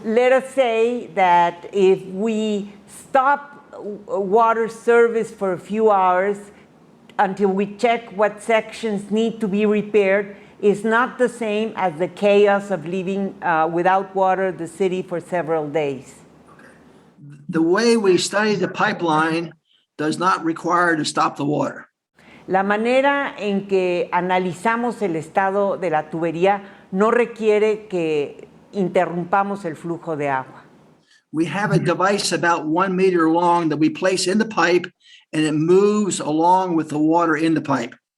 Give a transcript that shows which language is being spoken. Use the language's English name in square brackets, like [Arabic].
[English] Let us say that if we stop water service for a few hours until we check what sections need to be repaired is not the same as the chaos of living without water the city for several days. The way we study the pipeline does not require to stop the water. [Spanish] La manera en que analizamos el estado de la tubería no requiere que interrumpamos el flujo de agua. [English] We have a device about 1 meter long that we place in the pipe and it moves along with the water in the pipe.